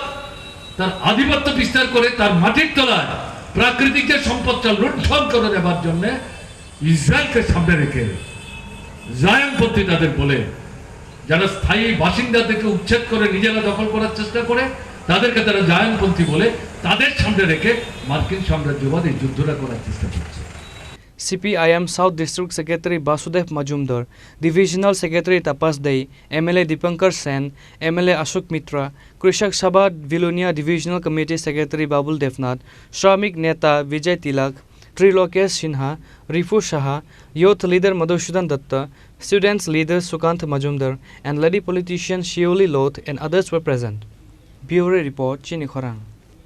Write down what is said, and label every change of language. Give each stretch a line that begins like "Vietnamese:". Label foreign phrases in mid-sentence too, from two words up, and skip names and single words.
Bangla: তার আধিপত্য বিস্তার করে তার মাটির তলায় প্রাকৃতিক যে সম্পদটা লুণ্ঠন করে দেওয়ার জন্য ইসরায়েলকে সামনে রেখে জায়নপন্থী তাদের বলে, যারা স্থায়ী বাসিন্দাদেরকে উচ্ছেদ করে নিজেরা দখল করার চেষ্টা করে তাদেরকে তারা জায়নপন্থী বলে, তাদের সামনে রেখে মার্কিন সাম্রাজ্যবাদ এই যুদ্ধটা করার চেষ্টা করছে।
English: CPIM South District Secretary Basudev Majumdar, Divisional Secretary Tapas Dei, MLA Dipankar Sen, MLA Ashok Mitra, Krishak Sabha Billionaire Divisional Committee Secretary Babul Devnath,
Bangla: শ্রমিক নেতা
English: Vijay Tilak, Trilokesh Sinha, Rifu Shaha, Youth Leader Madhusudhan Datta, Students Leader Sukant Majumdar, and lady politician Shioli Loth and others were present. Bureau Report, Chini Khorang.